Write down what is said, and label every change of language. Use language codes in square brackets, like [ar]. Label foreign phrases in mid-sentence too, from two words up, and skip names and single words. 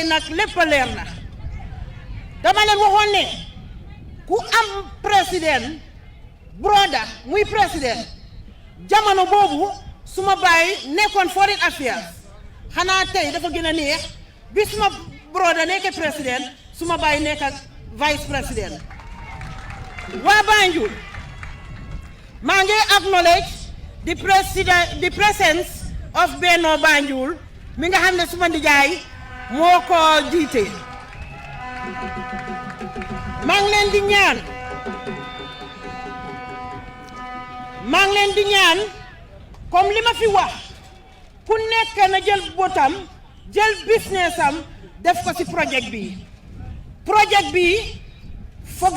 [wo] nag lépp leer na dama leen waxoon ne ku am président broda muy président jamono boobu suma baay nekkoon [en] foreign affairs [wo] xanaa tey dafa gën a neex bi suma broda nekk président suma baay nekk ak [fr] vice président [wo] waa Banjul maa ngi [en] acknowledge the presence of [wo] Benno Banjul mi nga xam ne suma ndijaay moo ko jiite maa ngi leen di ñaan comme li ma fi wax ku nekk na jël botam jël business am def ko ci projet bi foga